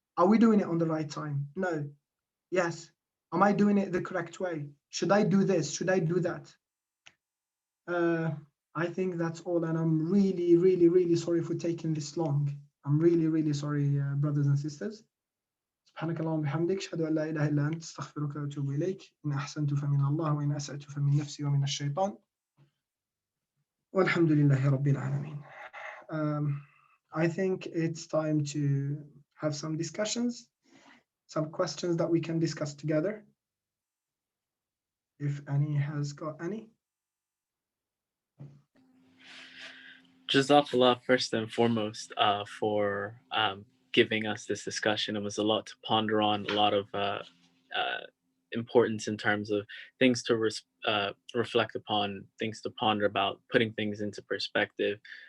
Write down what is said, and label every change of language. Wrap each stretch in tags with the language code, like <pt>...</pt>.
<en>Are we doing it on the right time? No. Yes. Am I doing it the correct way? Should I do this? Should I do that? Uh, I think that's all, and I'm really, really, really sorry for taking this long. I'm really, really sorry, brothers and sisters.</en> <ar>سبحانك اللهم وبحمدك أشهد أن لا إله إلا أنت أستغفرك وأتوب إليك إن أحسنت فمن الله وإن أسأت فمن نفسي ومن الشيطان والحمد لله رب العالمين.</ar> <en>I think it's time to have some discussions, some questions that we can discuss together, if any has got any. Jazakallah first and foremost for giving us this discussion. It was a lot to ponder on, a lot of importance in terms of things to reflect upon, things to ponder about, putting things into perspective.</en>